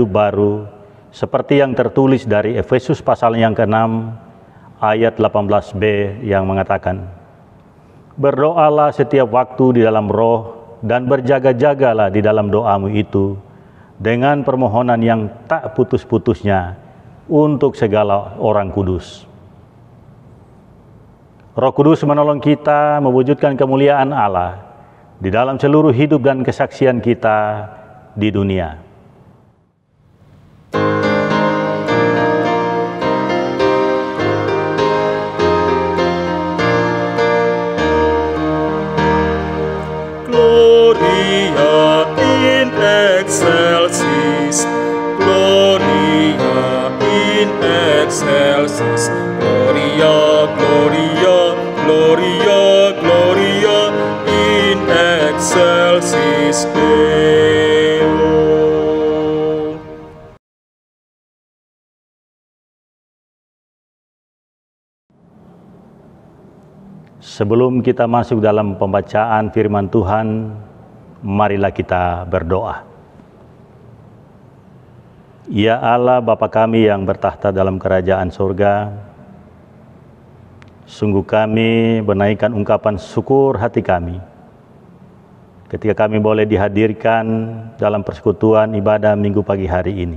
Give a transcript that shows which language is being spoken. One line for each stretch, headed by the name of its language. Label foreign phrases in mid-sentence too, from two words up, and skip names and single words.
Indonesian: baru seperti yang tertulis dari Efesus pasal yang ke-6 ayat 18b yang mengatakan, berdoalah setiap waktu di dalam roh dan berjaga-jagalah di dalam doamu itu dengan permohonan yang tak putus-putusnya untuk segala orang kudus. Roh Kudus menolong kita mewujudkan kemuliaan Allah di dalam seluruh hidup dan kesaksian kita di dunia.
Latin: Gloria in excelsis, Gloria in excelsis, Gloria, Gloria, Gloria, Gloria in excelsis Deo.
Indonesian: Sebelum kita masuk dalam pembacaan firman Tuhan, marilah kita berdoa. Ya Allah, Bapa kami yang bertahta dalam kerajaan surga, sungguh kami menaikkan ungkapan syukur hati kami ketika kami boleh dihadirkan dalam persekutuan ibadah minggu pagi hari ini.